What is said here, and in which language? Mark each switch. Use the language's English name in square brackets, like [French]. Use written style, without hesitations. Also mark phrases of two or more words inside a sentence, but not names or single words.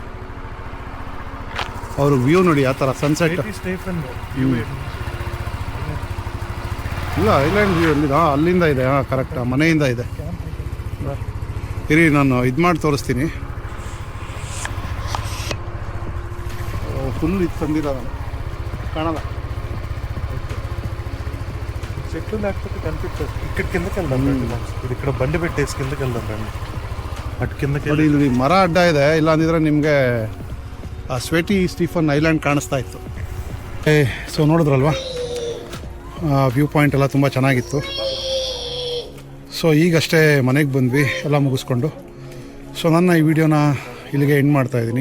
[Kannada] ಅವರು ವ್ಯೂ ನೋಡಿ ಆ ಥರ ಸನ್ಸೆಟ್. ವ್ಯೂ ಇಲ್ಲ ಐಲ್ಯಾಂಡ್ ವ್ಯೂ ಎಲ್ಲಿದೆ? ಅಲ್ಲಿಂದ ಇದೆ. ಹಾಂ ಕರೆಕ್ಟ್, ಮನೆಯಿಂದ ಇದೆ. ಇರಿ ನಾನು ಇದು ಮಾಡಿ ತೋರಿಸ್ತೀನಿ. ಫುಲ್ ಇದು ತಂದಿಲ್ಲ ನಾನು, [Telugu] కాణాల చెట్లు లేకపోతే కనిపించదు. ఇక్కడ కిందకి వెళ్దాం రండి. ఇది ఇక్కడ బండి పెట్టేసి కిందకి వెళ్దాం రండి. అటు కిందకి [Kannada] ನೋಡಿ ಇಲ್ಲಿ ಮರ ಅಡ್ಡ ಇದೆ, ಇಲ್ಲ ಅಂದಿದ್ರೆ ನಿಮಗೆ ಆ ಸ್ವೇಟಿ ಸ್ಟೀಫನ್ ಐಲ್ಯಾಂಡ್ ಕಾಣಿಸ್ತಾ ಇತ್ತು. ಸೊ ನೋಡಿದ್ರಲ್ವಾ, ವ್ಯೂ ಪಾಯಿಂಟ್ ಎಲ್ಲ ತುಂಬ ಚೆನ್ನಾಗಿತ್ತು. ಸೊ ಈಗಷ್ಟೇ ಮನೆಗೆ ಬಂದ್ವಿ ಎಲ್ಲ ಮುಗಿಸ್ಕೊಂಡು. ಸೊ ನನ್ನ ಈ ವಿಡಿಯೋನ ಇಲ್ಲಿಗೆ ಎಂಡ್ ಮಾಡ್ತಾಯಿದ್ದೀನಿ.